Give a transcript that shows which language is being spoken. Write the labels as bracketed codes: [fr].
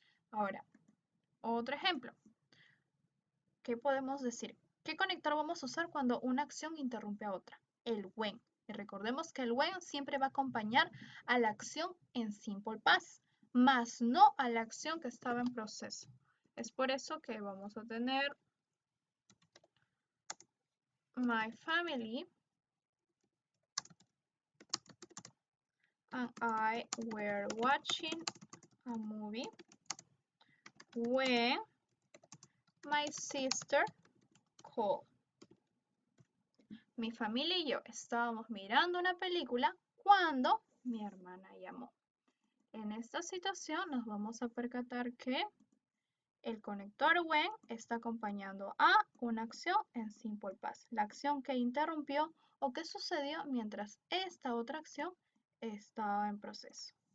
[es] Ahora, otro ejemplo. ¿Qué podemos decir? ¿Qué conector vamos a usar cuando una acción interrumpe a otra? El when. Y recordemos que el when siempre va a acompañar a la acción en simple past, más no a la acción que estaba en proceso. Es por eso que vamos a tener [en] my family and I were watching a movie when my sister called. [es] Mi familia y yo estábamos mirando una película cuando mi hermana llamó. En esta situación nos vamos a percatar que el conector when está acompañando a una acción en simple past, la acción que interrumpió o que sucedió mientras esta otra acción estaba en proceso.